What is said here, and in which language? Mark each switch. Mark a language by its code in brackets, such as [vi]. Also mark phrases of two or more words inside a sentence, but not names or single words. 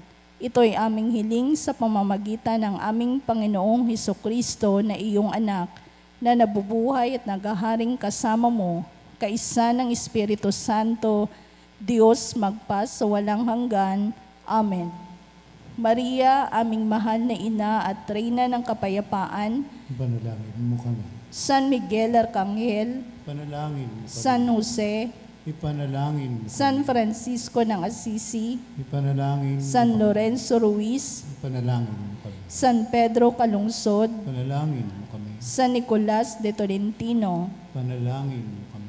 [tl] Ito'y aming hiling sa pamamagitan ng aming Panginoong Hesukristo na iyong anak, na nabubuhay at naghaharing kasama mo, kaisa ng Espiritu Santo, Diyos magpa sa walang hanggan. Amen. Maria, aming mahal na ina at reyna ng kapayapaan, Panalangin mo kami. San Miguel Arcangel, Panalangin mo kami. San Jose, Ipanalangin mo kami. San Francisco ng Assisi, Ipanalangin mo San kami. Lorenzo Ruiz, Ipanalangin mo kami. San Pedro Calungsod, Panalangin mo kami. San Nicolas de Tolentino. Panalangin mo kami.